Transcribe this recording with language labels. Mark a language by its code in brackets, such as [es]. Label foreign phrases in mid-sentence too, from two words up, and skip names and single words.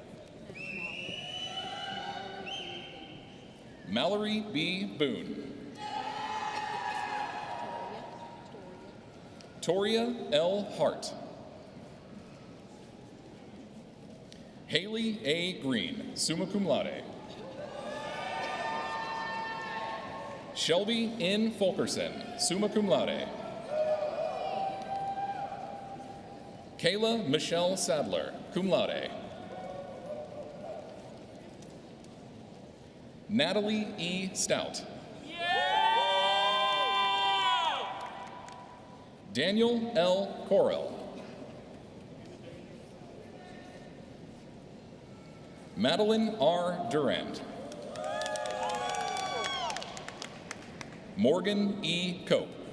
[en] Mallory B. Boone. Toria L. Hart. Haley A. Green, [la] summa cum laude. Shelby N. Fulkerson, summa cum laude. Kayla Michelle Sadler, cum laude. [en] Natalie E. Stout. Daniel L. Correll. Madeline R. Durant. Morgan E. Cope.